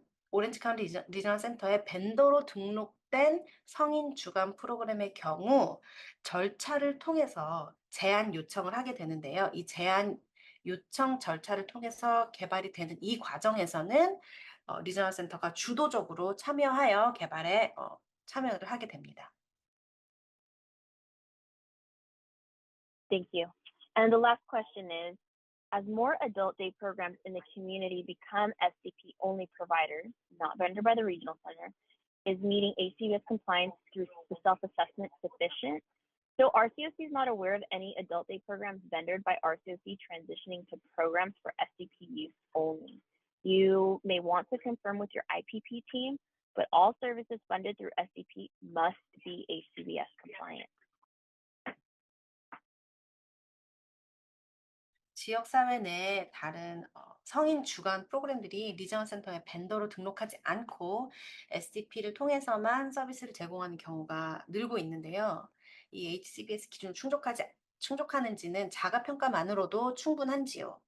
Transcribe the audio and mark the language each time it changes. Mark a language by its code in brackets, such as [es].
[ko] 오렌지 카운티 리저널 센터의 벤더로 등록된 성인 주간 프로그램의 경우 절차를 통해서 제안 요청을 하게 되는데요. 이 제안 요청 절차를 통해서 개발이 되는 이 과정에서는 리저널 센터가 주도적으로 참여하여 개발에 참여를 하게 됩니다. [en] Thank you. And the last question is, as more adult day programs in the community become SDP-only providers, not vendor by the regional center, is meeting HCBS compliance through the self-assessment sufficient? So RCOC is not aware of any adult day programs vendored by RCOC transitioning to programs for SDP use only. You may want to confirm with your IPP team, but all services funded through SDP must be HCBS compliant. [ko] 지역사회 내 다른 성인 주간 프로그램들이 리지언 센터에 벤더로 등록하지 않고 SDP를 통해서만 서비스를 제공하는 경우가 늘고 있는데요. 이 HCBS 기준을 충족하는지는 자가평가만으로도 충분한지요?